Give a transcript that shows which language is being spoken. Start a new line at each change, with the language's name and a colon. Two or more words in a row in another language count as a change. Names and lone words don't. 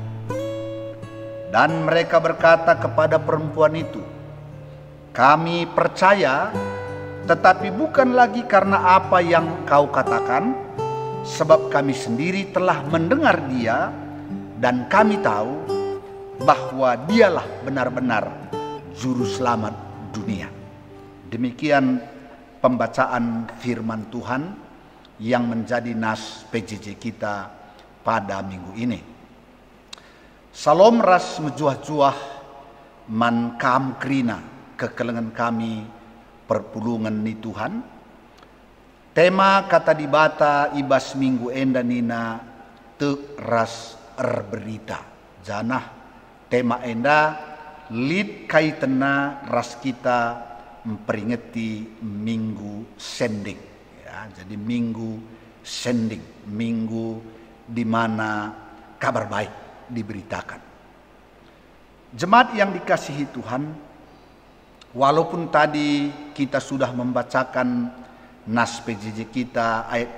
Indonesian: Dan mereka berkata kepada perempuan itu, kami percaya, tetapi bukan lagi karena apa yang kau katakan, sebab kami sendiri telah mendengar dia, dan kami tahu bahwa dialah benar-benar juru selamat dunia. Demikian pembacaan firman Tuhan yang menjadi nas PJJ kita pada minggu ini.
Batak Karo: Salom ras mejuah-juah man kam krina kekelengan kami perpulungan ni Tuhan. Tema kata dibata ibas minggu enda nina te ras berita. Janah tema enda lid kaitena ras kita memperingati minggu sending ya.
Indonesian: Jadi minggu sending, minggu di mana kabar baik diberitakan. Jemaat yang dikasihi Tuhan, walaupun tadi kita sudah membacakan nas PJJ kita ayat